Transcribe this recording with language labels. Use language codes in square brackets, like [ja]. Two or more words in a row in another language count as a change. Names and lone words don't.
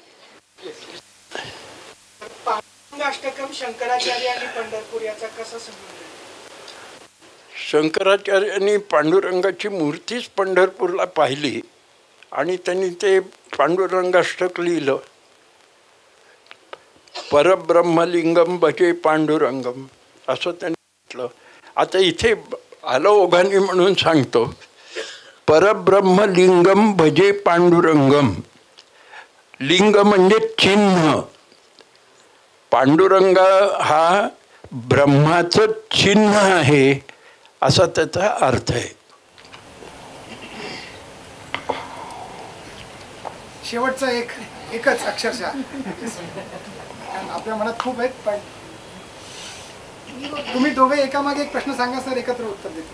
[mr] पांडुरंगाष्टकम शंकराचार्य आणि पंढरपूर याचा कसा संबंध? शंकराचार्यांनी पांडुरंगाची मूर्तीच पंढरपूरला पाहिली आणि त्यांनी ते पांडुरंगाष्टक लिहिलं. [sa] परब्रह्मलिंगम भजे पांडुरंगम [mr] असं त्यांनी म्हटलं. आता इथे आलं ओघानी म्हणून सांगतो, [sa] परब्रह्मलिंगम भजे पांडुरंगम. [mr] लिंग म्हणजे चिन्ह, पांडुरंग हा ब्रह्माचं चिन्ह आहे असा त्याचा अर्थ आहे. शेवटचा एकच अक्षरशः आपल्या मनात खूप आहेत, पण तुम्ही दोघे एकामागे एक प्रश्न सांगा सर, एकत्र उत्तर देतो.